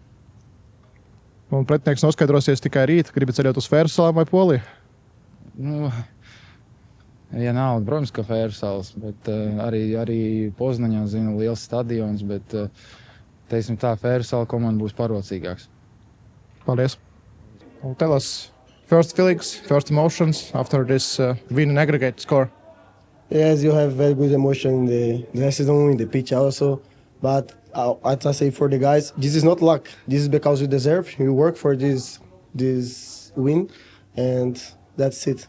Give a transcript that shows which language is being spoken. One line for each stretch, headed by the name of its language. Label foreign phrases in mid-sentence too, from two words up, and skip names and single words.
Latvian: Un pretinieks noskaidrosies tikai rīt, gribi ceļot uz Fēru vai Poliju? Vienalga, protams, ka Fēru salas, bet arī Poznaņā zinu liels stadions, bet, Fēru sala komanda būs parocīgāks. Paldies.
English: Tell us first feelings, first emotions after this win and aggregate score. Yes, you have very good emotion in the season, in the pitch also. But I say for the guys, this is not luck. This is because you deserve. You work for this win, and that's it.